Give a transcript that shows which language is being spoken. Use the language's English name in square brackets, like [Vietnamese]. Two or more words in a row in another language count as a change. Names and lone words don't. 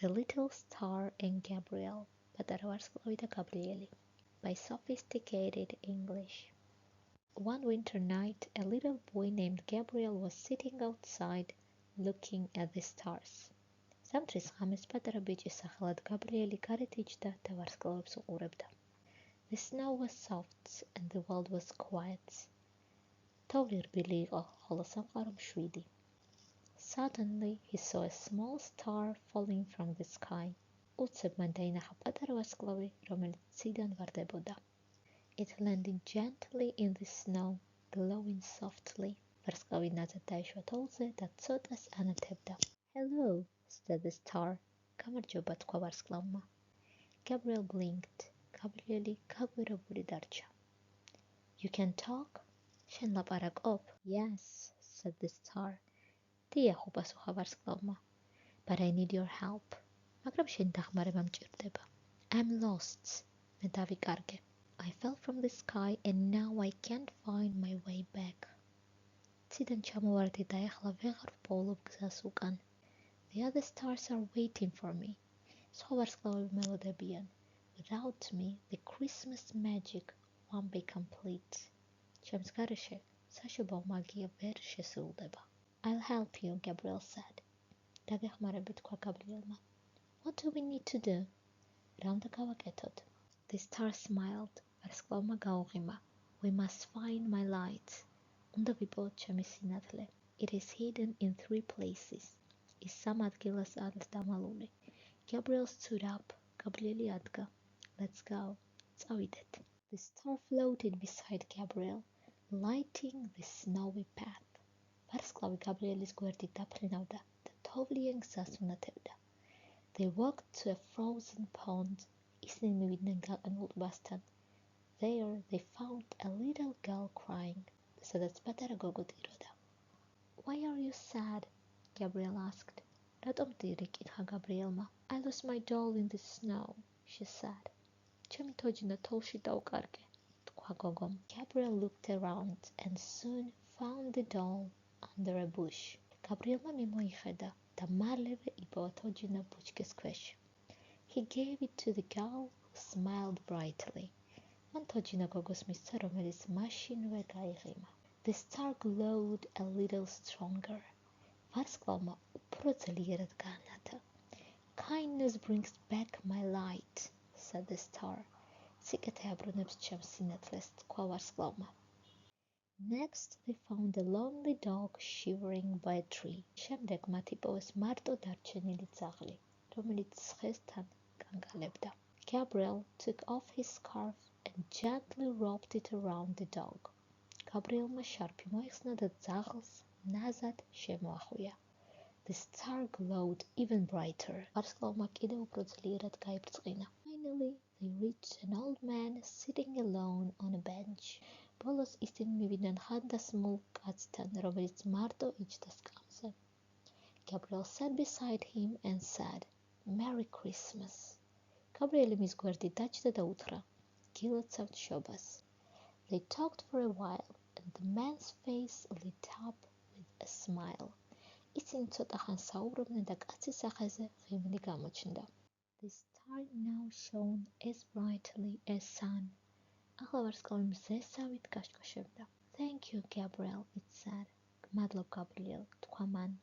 [English] The Little Star and Gabriel, [Georgian] პატარა ვარსკვლავი და გაბრიელი, [English] by Sophisticated English. One winter night, a little boy named Gabriel was sitting outside, looking at the stars. [Georgian] Სამთრის ღამეს პატარა ბიჭის სახელად გაბრიელი გარეთ იჯდა და ვარსკვლავებს უყურებდა. [English] The snow was soft and the world was quiet. [Georgian] თოვლი რბილი იყო, ხოლო სამყარო მშვიდი. [English] Suddenly he saw a small star falling from the sky. [Georgian] უცებ მან დაინახა პატარა ვარსკვლავი, რომელიც ციდან ვარდებოდა. [English] It landed gently in the snow, glowing softly. [Georgian] ვარსკვლავი ნაზად დაეშვა თოვლზე და ცოტას ანათებდა. [English] Hello, said the star. [Georgian] გამარჯობა, თქვა ვარსკვლავმა. [English] Gabriel blinked. [Georgian] გაბრიელი გაგვირებული დარჩა. [English] You can talk? [Georgian] შენ ლაპარაკობ? [English] Yes, said the star. [Georgian] დიახ, უპასუხა ვარსკვლავმა. [English] But I need your help. [Georgian] მაგრამ შენ დახმარება მჭირდება. [English] I'm lost. [Georgian] მე დავიკარგე. [English] I fell from the sky and now I can't find my way back. [Georgian] ციდან ჩამოვარდი და ეხლა ვეღარ ვპოვლობ გზას უკან. [English] The other stars are waiting for me. [Georgian] სხვა ვარსკვლავები მელოდებიან. [English] Without me, the Christmas magic won't be complete. [Georgian] ჩემს გარეშე საშობაო მაგია ვერ შესრულდება. [English] I'll help you, Gabriel said. [Georgian] დაგეხმარები, თქვა გაბრიელმა. [English] What do we need to do? [Georgian] რა უნდა გავაკეთოთ? [English] The star smiled. [Georgian] ვარსკვლავმა გაუღიმა. [English] We must find my light. [Georgian] უნდა ვიპოვოთ ჩემი სინათლე. [English] It is hidden in 3 places. [Georgian] ის სამ ადგილას არის დამალული. [English] Gabriel stood up. [Georgian] გაბრიელი ადგა. [English] Let's go. [Georgian] წავიდეთ. [English] The star floated beside Gabriel, lighting the snowy path. [Georgian] ვარსკვლავი გაბრიელის გვერდით დაფრინავდა და თოვლიან გზას უნათებდა. [English] They walked to a frozen pond. [Georgian] ისინი მივიდნენ გაყინულ ტბასთან. [English] There they found a little girl crying. [Georgian] სადაც პატარა გოგო ტიროდა. [English] Why are you sad? Gabriel asked. [Georgian] რატომ ტირი? კითხა გაბრიელმა. [English] I lost my doll in the snow, she said. [Georgian] ჩემი თოჯინა თოვლში დაუკარგე, თქვა გოგომ. [English] Gabriel looked around and soon found the doll under a bush. [Georgian] გაბრიელმა მიმოიხედა და მალევე იპოვა თოჯინა ბუჩქის ქვეშ. [English] He gave it to the girl who smiled brightly. [Georgian] მან თოჯინა გოგოს მისცა, რომელიც მაშინვე გაიღიმა. [English] The star glowed a little stronger. [Georgian] ვარსკვლავმა უფრო ძლიერად გაანათა. [English] Kindness brings back my light, said the star. [Georgian] სიკეთე აბრუნებს ჩემს სინათლეს, თქვა ვარსკვლავმა. [English] Next they found a lonely dog shivering by a tree. [Georgian] შემდეგ მათ იპოვეს მარტო დარჩენილი ძაღლი, რომელიც ცხესთან კანკალებდა. [English] Gabriel took off his scarf and gently wrapped it around the dog. [Georgian] გაბრიელმა შარფი მოიხსნა და ძაღლს ნაზად შემოახვია. [English] The star glowed even brighter. [Georgian] ვარსკვლავმა კიდევ უფრო ძლიერად გაიბრწყინა. [English] Finally, they reached an old man sitting alone on a bench. [Georgian] ბოლოს ისინი მივიდნენ ხანდასმულ კაცთან, რომელიც მარტო იჯდა სკამზე. [English] Gabriel sat beside him and said, Merry Christmas. [Georgian] გაბრიელი მის გვერდით დაჯდა და უთხრა, გილოცავთ შობას. [English] They talked for a while, and the man's face lit up with a smile. [Georgian] ისინი ცოტა ხან საუბრობდნენ და კაცის სახეზე ღიმილი გამოჩნდა. [English] The star now shone as brightly as sun. [Georgian] ახლა ვარსკვლავი მზესავით კაშკაშებდა. [English] Thank you, Gabriel, it said. [Georgian] გმადლობ, გაბრიელ, თქვა მან.